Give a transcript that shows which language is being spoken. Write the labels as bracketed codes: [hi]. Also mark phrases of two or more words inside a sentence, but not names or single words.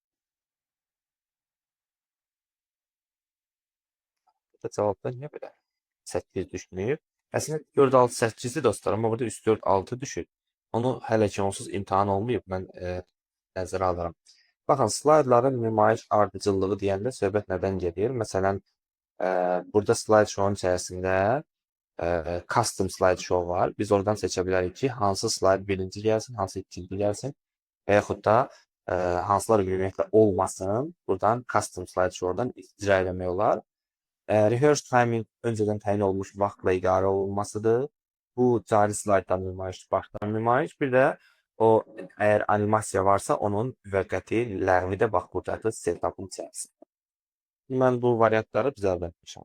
[az] Burada cavabda niyə belə 8 düşməyib? Əslində 4, 6, 8-dir dostlar, amma burada 3, 4, 6 düşür. Onu hələ ki onsuz imtahan olmayıb, mən nəzərə alıram. Baxın, slaydların nümayiş ardıcıllığı deyəndə söhbət nədən gedir? Məsələn, burada [en] slide show-un [az] içərisində [en] custom slide show [az] var. Biz oradan seçə bilərik ki, hansı slide birinci gəlsin, hansı ikinci gəlsin və yaxud da hansılar ümumiyyətlə olmasın. Buradan [en] custom slide show-dan [az] icra eləmək olar. [en] Rehearse timing [az] öncədən təyin olunmuş vaxtla idarə olunmasıdır. Bu cari slayddan nümayiş, başdan nümayiş. Bir də o əgər animasiya varsa, onun müvəqqəti ləğvi də bax burdadır setup'ın içərisində. Mən bu variantları düzəltmişəm.